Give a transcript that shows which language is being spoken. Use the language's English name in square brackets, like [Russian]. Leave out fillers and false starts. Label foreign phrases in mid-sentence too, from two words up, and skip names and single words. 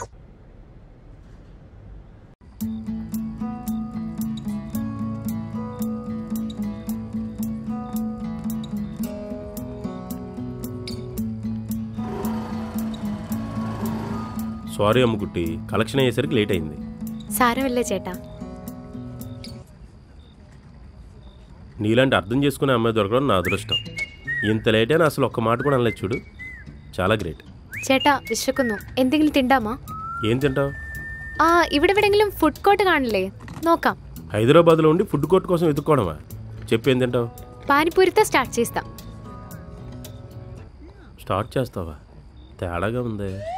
[Telugu] సారీ అమ్ముకుట్టి, కలెక్షన్ అయ్యేసరికి లేట్ అయింది. సారా వెళ్ళే చేటా. నీలాంటి అర్థం చేసుకునే అమ్మాయి దొరకడం నా అదృష్టం. ఇంత లేట్ అయినా అసలు ఒక్క మాట కూడా అనలేదు చూడు. చాలా గ్రేట్. [Malayalam] ചേട്ടാ വിശക്കുന്നു. എന്തെങ്കിലും തിണ്ടാമാ? [Telugu] ఏం తింటావు? [Malayalam] ഇവിടെ എവിടെയെങ്കിലും ഫുഡ് കോർട്ട് കാണില്ലേ? നോക്കാം. [Telugu] హైదరాబాద్లో ఉండి ఫుడ్ కోర్ట్ కోసం వెతుక్కోవడమా? చెప్పు, ఏం తింటావు? పానీపూరితో స్టార్ట్ చేస్తాం. స్టార్ట్ చేస్తావా? తేడాగా ఉంది.